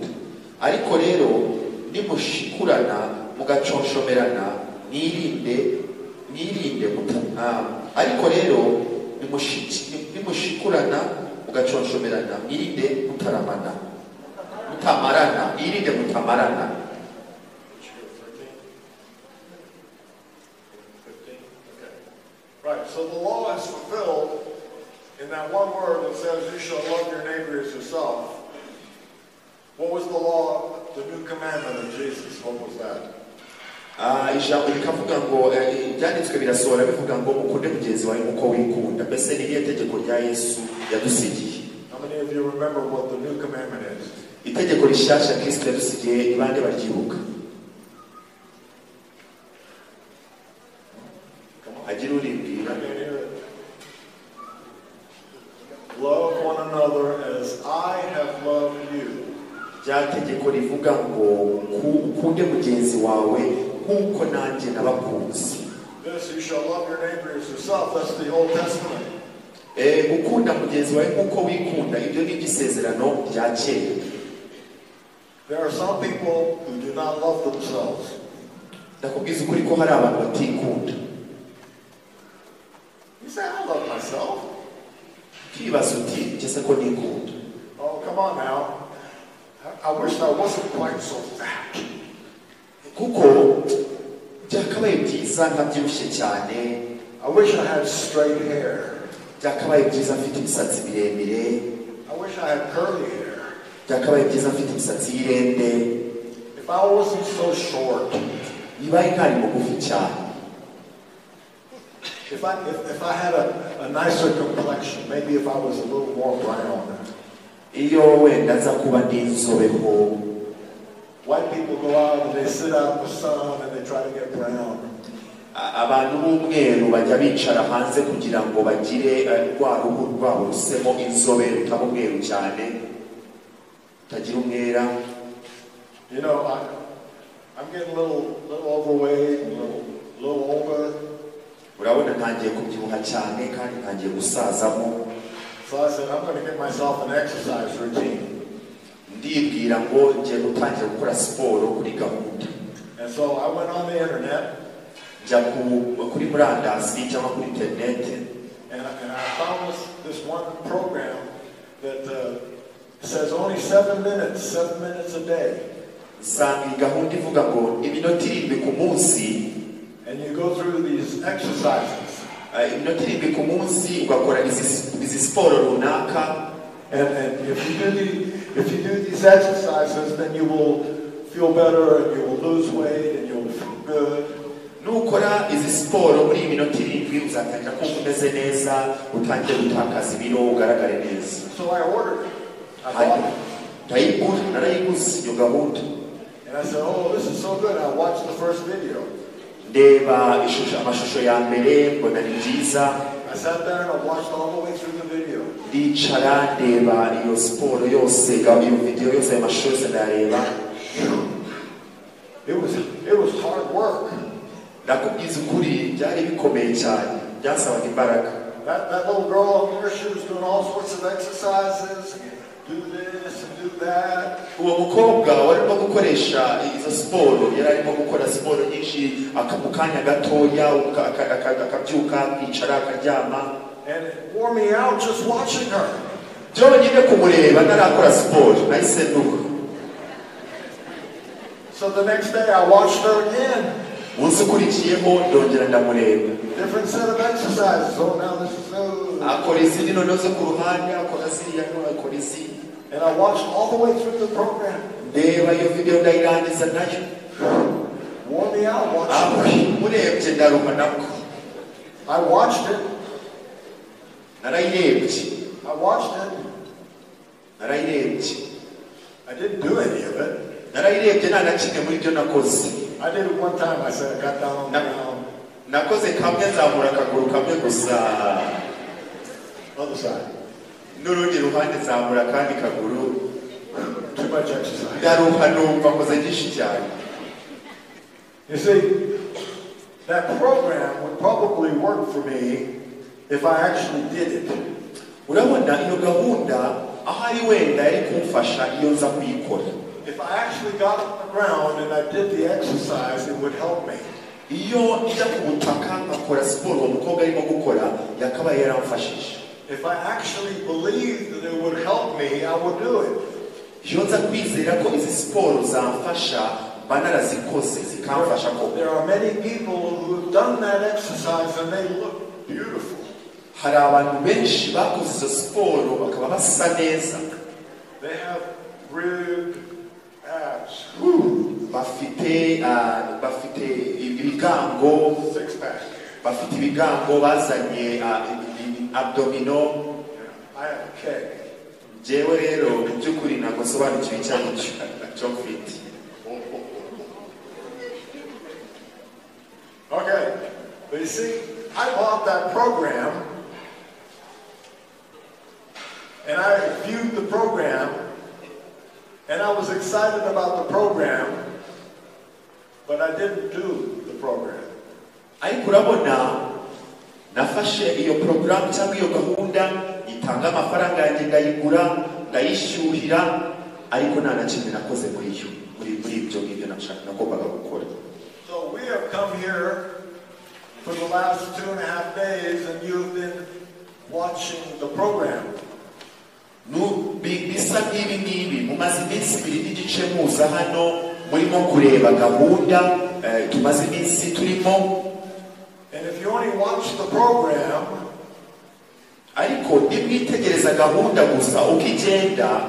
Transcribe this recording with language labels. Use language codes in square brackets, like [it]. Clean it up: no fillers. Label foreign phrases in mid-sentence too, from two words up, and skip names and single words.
[rw] Ariko rero nimushikurana mugaconshomerana mwirinde ariko rero nimushikurana mugaconshomerana mwirinde mutamarana. [en] Right, so the law is fulfilled in that one word that says, "You shall love your neighbor as yourself." What was the law, the new commandment of Jesus? What was that? [rw] Ijambo rikavuga ngo ibyanditswe birasohora bivuga ngo ukunde mugenzi wawe uko wikunda. Mbese ni irihe tegeko rya Yesu yadusigiye? [en] How many of you remember what the new commandment is? [rw] Itegeko rishasha Kristo yadusigiye ibande baryibuka. Agira uribwira. [en] Love one another as I have loved you. [rw] Tegeko rivuga ngo ukunde mugenzi wawe nkuko nanjye nabakunze. [en] This, you shall love your neighbor as yourself. That's the Old Testament. [rw] Ukunda mugenzi wawe nkuko wikunda, ibyo ni iby'isezerano rya kera. [en] There are some people who do not love themselves. [rw] Ndakubwiza ukuri ko hari abantu batikunda. [en] You say, "I love myself." [rw] Kibazo uti cyese ko nikunda. [en] Oh, come on now. I wish I wasn't quite so fat. [rw] Kuko byakabaye byiza nkabyibushye cyane. [en] I wish I had straight hair. [rw] Byakabaye byiza mfite imisatsi miremire. [en] I wish I had curly hair. [rw] Byakabaye byiza mfite imisatsi y'irende. [en] If I wasn't so short. [rw] Nibaye ntari mugufi cyane. [en] If I had a nicer complexion, maybe if I was a little more brown. [rw] Iyo wenda nza kuba n'inzobeho. [en] White people go out and they sit out in the sun and they try to get brown. [rw] Abantu b'umweru bajya bicara hanze kugira ngo bagire rwa ruhu rwabo rusemo inzobe rutaba umweru cyane, tagira umwera. [en] You know, I'm getting a little overweight, a little older. [rw] Urabona ntangiye kubyibuha cyane kandi ntangiye gusazamo. [en] So I said, I'm going to get myself an exercise routine. [rw] Ndibwira ngo ngiye gutangira gukora siporo kuri gahunda. [en] And so I went on the internet. [rw] Njya kuri murandasi cyangwa kuri internet. [en] And I found this one program that says only 7 minutes a day. [rw] Nsanga gahunda ivuga ngo iminota 7 ku munsi. [en] And you go through these exercises. [rw] Iminota 7 ku munsi ugakora izi siporo runaka. [en] And if you do these exercises, then you will feel better and you will lose weight and you will feel good. [rw] Nukora izi siporo muri iminota 7 uzatangira kumva umeze neza, utangiye gutakaza ibiro ugaragare neza. [en] So I ordered it. I bought it. [rw] Narayiguze iyo gahunda. [en] And I said, "Oh, this is so good." I watched the first video. [rw] Ndeba amashusho ya mbere mbona ni byiza. [en] I sat there and I watched all the way through the video. [rw] Ndicara ndeba iyo siporo yose, iyo video yose amashusho yose ndareba. [en] It was hard work. [rw] Ndakubwiza ukuri byari bikomeye cyane, byasabaga imbaraga. [en] That little girl up there, she was doing all sorts of exercises, do this and do that. [rw] Uwo mukobwa warimo gukoresha izo siporo, yari arimo gukora siporo nyinshi, akamukanya gatoya akabyuka akicara akaryama. [en] And it wore me out just watching her. [rw] Byonyine kumureba narakora siporo nahise nduka. [en] So the next day I watched her again. [rw] Umunsi ukurikiyeho ndongera ndamureba. [en] Different set of exercises. So now this is [rw] akora izindi noneho zo ku ruhande, akora ziriya akora izindi. [en] And I watched all the way through the program. [rw] Ndeba iyo video ndayirangiza nayo. [en] Wore me out watching. [rw] Murebye ndaruha nabwo. [en] I watched it. [rw] Narayirebye. [en] I watched it. [rw] Narayirebye. [en] I didn't do any of it. [rw] Narayirebye nta na kimwe muri byo nakoze. [en] I did it one time. I said I got down on the ground. [rw] Nakoze kamwe nzamura akaguru kamwe gusa. [en] Other side. [rw] N'urundi ruhande nzamura kandi kaguru. [en] Too much exercise. [rw] Ndaruha numva nkoze byinshi cyane. [en] You see, that program would probably work for me if I actually did it. [rw] Urabona iyo gahunda ahari wenda yari kumfasha iyo nza kuyikora. [en] If I actually got on the ground and I did the exercise, it would help me. [rw] Iyo ijya ku butaka nkakora siporo umukobwa arimo gukora yakabaye yaramfashije. [en] If I actually believed that it would help me, I would do it. [rw] Iyo nza kwizera ko izi siporo zamfasha mba narazikoze zikamfasha ko. [en] There are many people who have done that exercise and they look beautiful. [rw] Hari abantu benshi bakoze izo siporo bakaba basa neza. [en] They have rib abs. [rw] Bafite ibigango, [en] Six pack. [rw] bafite ibigango bazanye abdominal. [en] I have a keg. [rw] Jewe rero mu by'ukuri ntabwo sobanukiwe icyo cyo mfite. [en] Okay, but you see, I bought that program and I viewed the program and I was excited about the program, but I didn't do the program. [rw] Ariko urabona nafashe iyo program cyangwa iyo gahunda itanga amafaranga yanjye ndayigura ndayishyuhira ariko nta na kimwe nakoze muri ibyo ngibyo nagombaga gukora. [en] So we have come here for the last 2.5 days and you've been watching the program. [rw] Bisa nk'ibi mumaze iminsi 2 n'igice muza hano murimo kureba gahunda tumaze iminsi turimo. [en] And if you only watch the program, [rw] ariko nimwitegereza gahunda gusa ukigenda,